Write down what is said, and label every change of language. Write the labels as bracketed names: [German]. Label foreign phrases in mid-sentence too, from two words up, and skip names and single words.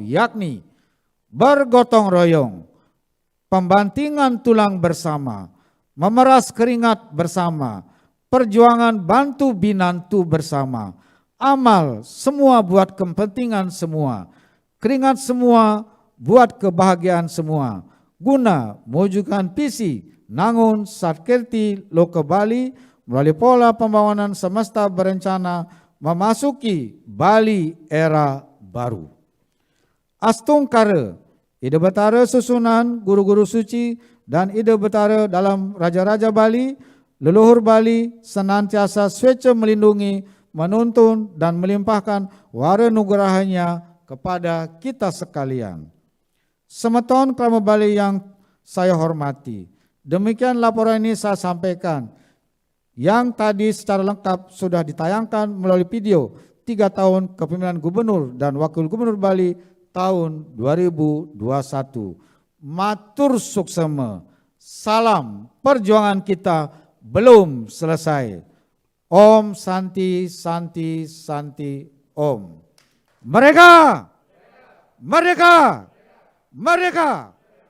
[Indonesian] yakni bergotong royong, pembantingan tulang bersama, memeras keringat bersama, perjuangan bantu binantu bersama, amal semua buat kepentingan semua, keringat semua buat kebahagiaan semua, guna mewujudkan visi Nangun Satkirti Loka Bali melalui pola pembangunan semesta berencana memasuki Bali era baru. Astungkara, ide betara susunan guru-guru suci dan ide betara dalam Raja-Raja Bali Leluhur Bali senantiasa swece melindungi, menuntun, dan melimpahkan wara nugerahnya kepada kita sekalian. Semeton Krama Bali yang saya hormati, demikian laporan ini saya sampaikan, yang tadi secara lengkap sudah ditayangkan melalui video 3 tahun kepemimpinan Gubernur dan Wakil Gubernur Bali tahun 2021. [Balinese] Matur suksema, [Indonesian] salam perjuangan kita belum selesai. Om Santi Santi Santi Om. Merdeka! Merdeka! Merdeka!